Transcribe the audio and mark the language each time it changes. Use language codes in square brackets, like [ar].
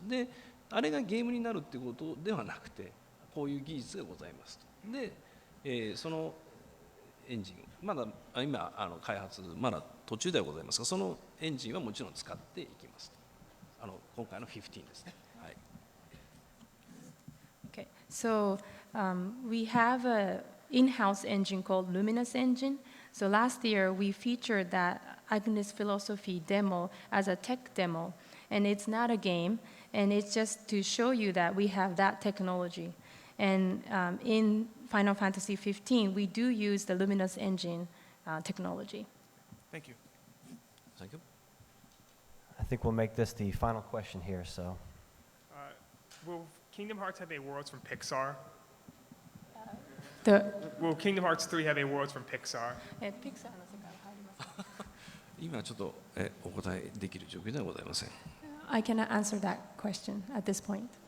[ja] で、あれがゲームになるっていうことではなくて、こういう技術がございますと。で、そのエンジン、まだ今開発まだ途中ではございますが、そのエンジンはもちろん使っていきますと。今回の15ですね。はい。 [en] Okay, so we have an in-house engine called Luminous Engine. So last year we featured that Agnes Philosophy demo as a tech demo, and it's not a game, and it's just to show you that we have that technology. And in Final Fantasy 15, we do use the Luminous Engine technology. Thank you. Thank you. I think we'll make this the final question here, so. Will Kingdom Hearts have a Worlds from Pixar? Will Kingdom Hearts 3 have a Worlds from Pixar? [ja] ピクサーの世界入りますか？今ちょっとお答えできる状況ではございません。 [en] I cannot answer that question at this point.